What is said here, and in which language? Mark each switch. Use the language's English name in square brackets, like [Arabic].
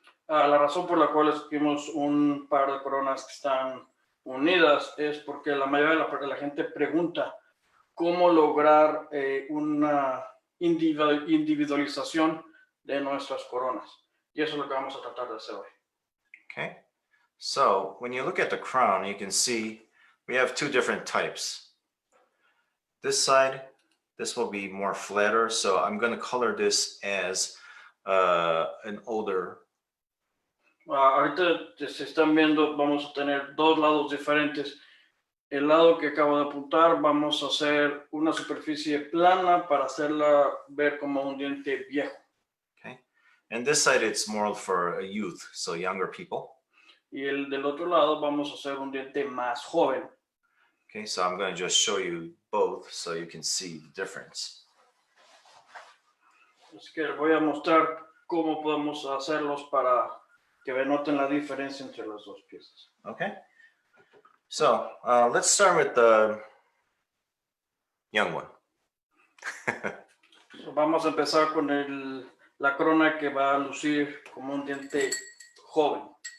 [Spanish] La razón por la cual escogimos un par de coronas que están unidas es porque la mayoría de la gente pregunta cómo lograr una individualización de nuestras coronas. Y eso es lo que vamos a tratar de hacer hoy. [English] Okay, so when you look at the crown, you can see we have two different types. This side, this will be more flatter, so I'm going to color this as an older. [Spanish] Ahorita se están viendo, vamos a tener dos lados diferentes. El lado que acabo de apuntar, vamos a hacer una superficie plana para hacerla ver como un diente viejo. [English] Okay, and this side it's more for a youth, so younger people. [Spanish] Y el del otro lado vamos a hacer un diente más joven. [English] Okay, so I'm going to just show you both so you can see the difference. [Spanish] Así que voy a mostrar cómo podemos hacerlos para que noten la diferencia entre las dos piezas. [English] Okay, so let's start with the young one. [Spanish] Vamos a empezar con la corona que va a lucir como un diente joven.